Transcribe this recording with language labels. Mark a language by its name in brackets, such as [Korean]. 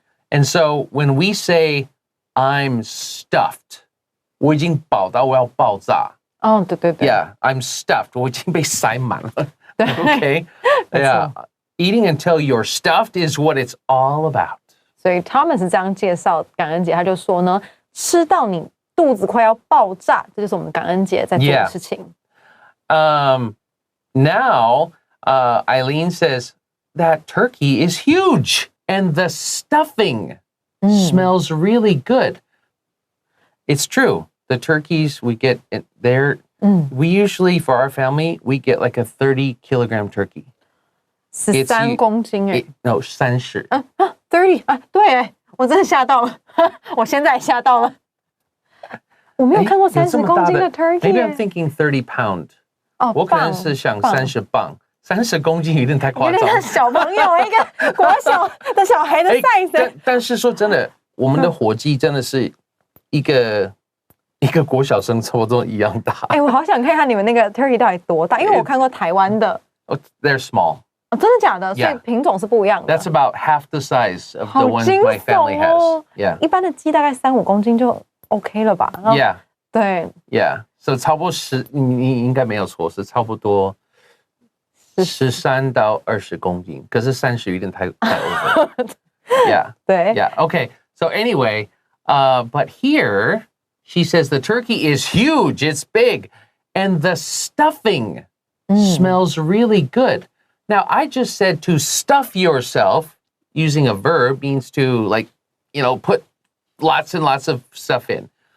[English] And so when we say, I'm stuffed, [Chinese] 我已经饱到我要爆炸。哦，对。 [English] Yeah, I'm stuffed. [Chinese] 我已经被塞满了。 [English] Okay? Yeah. Eating until you're stuffed is what it's all about. [Chinese] 所以 Thomas 这样介绍感恩节，他就说呢，吃到你肚子快要爆炸，这就是我们感恩节在做的事情。 [English] Now, Eileen says that turkey is huge and the stuffing smells really good. It's true. The turkeys we get there, we usually, for our family, we get like a 30-kilogram turkey. [Chinese] 13公斤哎 [English] No, 30. [Chinese] 30啊，对哎，我真的吓到了，我现在也吓到了。我没有看过30公斤的 turkey。 [English] Maybe I'm thinking 30 pound. [Chinese] 哦，我可能是想30磅，30公斤有点太夸张。有点像小朋友一个国小的小孩的 size。但是说真的，我们的火鸡真的是一个国小生差不多一样大。哎，我好想看看你们那个 turkey 到底多大，因为我看过台湾的。 [English] They're small. [Chinese] 哦，真的假的？所以品种是不一样的。 [English] That's about half the size of the ones my family has. Yeah. [Chinese] 一般的鸡大概3-5公斤就 OK 了吧 [English] ？Yeah. [Chinese] 对。 [English] Yeah. [Chinese] So 差不多你应该没有错，是差不多13到20公斤，可是30有点太 over. [English] Yeah. [Chinese] 对。 [English] Yeah. Okay. So anyway, but here she says the turkey is huge. It's big, and the stuffing smells really good. Now, I just said to stuff yourself using a verb means to put lots and lots of stuff in.